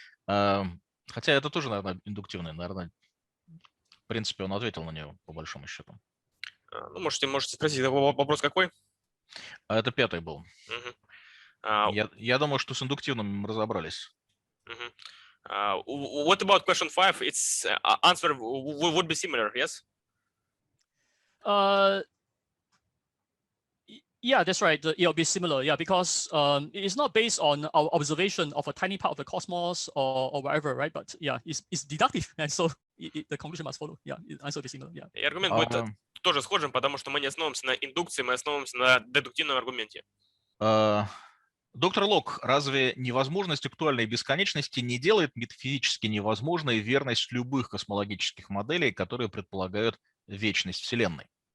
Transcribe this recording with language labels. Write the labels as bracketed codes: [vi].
[ru] Хотя это тоже, наверное, индуктивное. Наверное, в принципе, он ответил на нее, по большому счету. Ну, можете спросить, вопрос какой? Это 5-й был. Я думаю, что с индуктивным мы разобрались. [en] What about question 5? Its answer would be similar, yes? Yeah, that's right. It'll be similar. Yeah, because it's not based on our observation of a tiny part of the cosmos or whatever, right? But yeah, it's deductive, and so the conclusion must follow. Yeah, the answer will be similar. Yeah. [ru] И аргумент будет тоже схожим, потому что мы не основываемся на индукции, мы основываемся на дедуктивном аргументе. Доктор Лок, разве невозможность актуальной бесконечности не делает метафизически невозможной верность любых космологических моделей, которые предполагают вечность Вселенной?